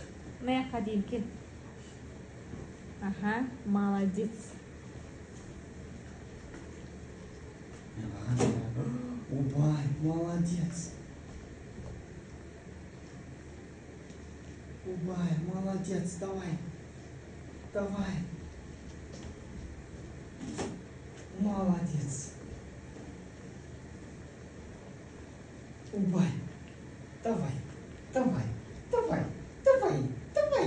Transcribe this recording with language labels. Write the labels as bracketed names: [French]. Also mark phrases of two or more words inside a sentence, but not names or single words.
[Kazakh] Мына жаққа дейін кел. Аха, молодец. [Russian] Убай, молодец. Убай, молодец, давай. Давай. Молодец. Убай. Давай. Давай. Давай. Давай. Давай.